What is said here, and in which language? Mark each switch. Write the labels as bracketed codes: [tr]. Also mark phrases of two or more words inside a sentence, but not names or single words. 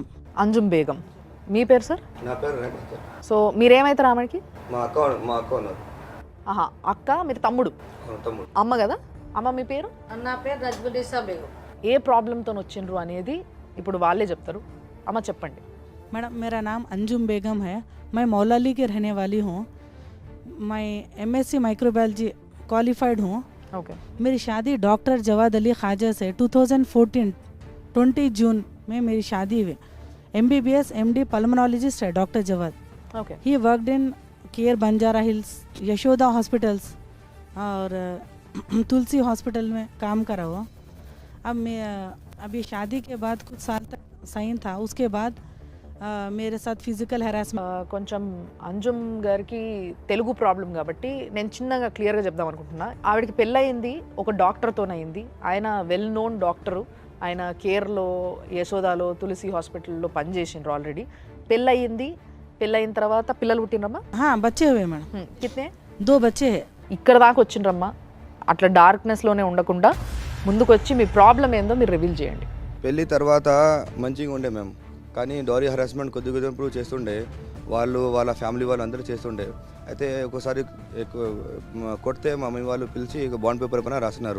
[te] అంజుమ్ బేగం. మీ పేరు సార్? నా పేరు రేఖ. సో మీరేమవుతారు ఆమెకి? మా అక్క ఉన్నారు. ఆహా, అక్క. మీరు తమ్ముడు? తమ్ముడు. అమ్మ కదా. అమ్మ మీ పేరు? నా పేరు రజ్బునిసా బేగం. ఏ ప్రాబ్లంతో వచ్చిండ్రు అనేది ఇప్పుడు వాళ్ళే చెప్తారు. అమ్మ చెప్పండి. [hi] मैडम, मेरा नाम अंजुम बेगम है. मैं मौलाली की रहने वाली हूँ. मैं MSc [en] microbiology qualified [hi] हूँ. ఓకే. मेरी शादी डॉक्टर जवाद अली ख्वाजा से 2014 20 जून में मेरी शादी हुई. MBBS MD पल्मोनोलॉजिस्ट है डॉक्टर जवाद. ఓకే. [en] he worked in [hi] केयर बंजारा हिल्स, यशोदा हॉस्पिटल्स और तुलसी हॉस्पिटल में काम करा हुआ. अब मैं अभी शादी के बाद कुछ साल तक सही था, उसके बाद मेरे साथ [en] physical harassment. [te] కొంచెం అంజుమ్ గారికి తెలుగు ప్రాబ్లం కాబట్టి నేను చిన్నగా క్లియర్గా చెప్దాం అనుకుంటున్నా. ఆవిడకి పెళ్ళయింది ఒక డాక్టర్తోనయింది. ఆయన [en] well known [te] డాక్టరు. ఆయన కేర్లో, యశోదాలో, తులసి హాస్పిటల్లో పనిచేసిండ్రు ఆల్రెడీ. పెళ్ళయింది. పెళ్ళయిన తర్వాత పిల్లలు పుట్టినరమ్మా? [hi] हाँ बच्चे हुए मैडम, కిత్నే? 2 बच्चे हैं। [te] ఇక్కడ దాకా వచ్చిండ్రమ్మా. అట్లా డార్క్నెస్లోనే ఉండకుండా ముందుకు వచ్చి మీ ప్రాబ్లం ఏందో మీరు రివీల్ చేయండి. పెళ్ళి తర్వాత మంచిగా ఉండే మేము, కానీ [en] dowry harassment [te] కొద్ది కొద్దిగా చేస్తుండే. వాళ్ళు వాళ్ళ ఫ్యామిలీ వాళ్ళు అందరూ చేస్తుండే. అయితే ఒకసారి కొడితే మా మమ్మీ వాళ్ళు పిలిచి [en] bond paper [te] పైన రాసినారు.